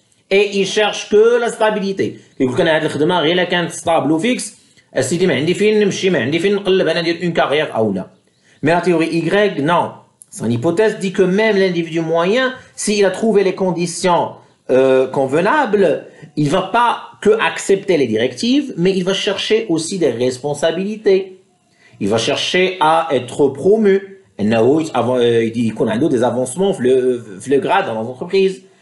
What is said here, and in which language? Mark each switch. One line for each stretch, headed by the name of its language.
French: et il cherche que la stabilité.
Arabic: يقول كان هاد الخدمة غير إلا كانت stable و fixe السيدي ما عندي فين نمشي ما عندي فين نقلب أنا ندير une carrière أو لا.
French: Mais la théorie Y, non. Son hypothèse dit que même l'individu moyen, s'il a trouvé les conditions convenables, il va pas que accepter les directives, mais il va chercher aussi des responsabilités. Il va chercher à être promu. Il a des avancements le grade dans l'entreprise.